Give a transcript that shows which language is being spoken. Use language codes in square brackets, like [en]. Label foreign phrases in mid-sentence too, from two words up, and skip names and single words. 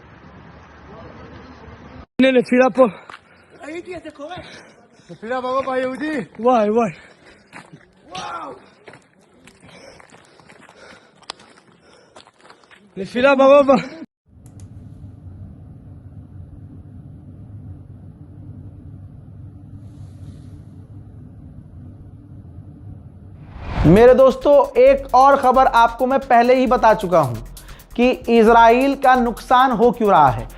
[he] נפילה פה. ראיתי את זה קורה. נפילה ברובע היהודי. וואי. וואו. נפילה ברובע. [hi] मेरे दोस्तों, एक और खबर आपको मैं पहले ही बता चुका हूं कि इजराइल का नुकसान हो क्यों रहा है।